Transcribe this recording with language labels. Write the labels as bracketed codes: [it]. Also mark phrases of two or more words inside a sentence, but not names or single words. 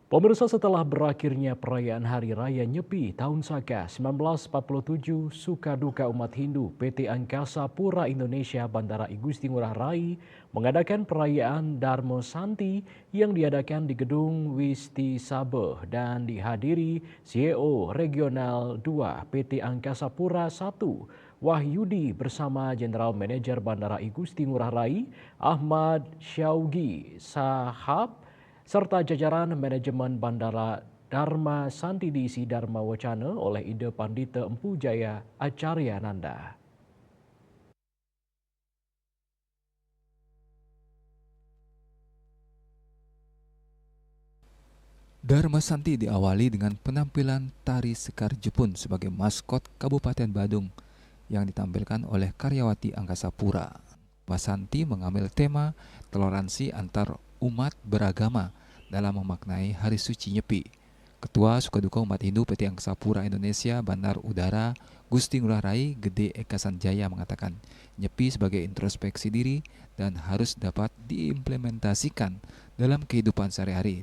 [id] Pemirsa, setelah berakhirnya perayaan Hari Raya Nyepi Tahun Saka 1947, suka duka umat Hindu, PT Angkasa Pura Indonesia Bandara I Gusti Ngurah Rai mengadakan perayaan Darmo Santi yang diadakan di Gedung Wisti Sabeh dan dihadiri CEO Regional 2 PT Angkasa Pura I Wahyudi bersama General Manager Bandara I Gusti Ngurah Rai Ahmad Syaugi Sahab serta jajaran manajemen Bandara Dharma Santi diisi Dharma Wacana oleh Ida Pandita Empu Jaya Acarya Nanda. Dharma Santi diawali dengan penampilan tari Sekar Jepun sebagai maskot Kabupaten Badung yang ditampilkan oleh karyawati Angkasa Pura. Santi mengambil tema toleransi antar umat beragama dalam memaknai Hari Suci Nyepi. Ketua Sukaduka Umat Hindu PT Angkasa Pura Indonesia Bandar Udara Gusti Ngurah Rai Gede Eka Sanjaya mengatakan Nyepi sebagai introspeksi diri dan harus dapat diimplementasikan dalam kehidupan sehari-hari.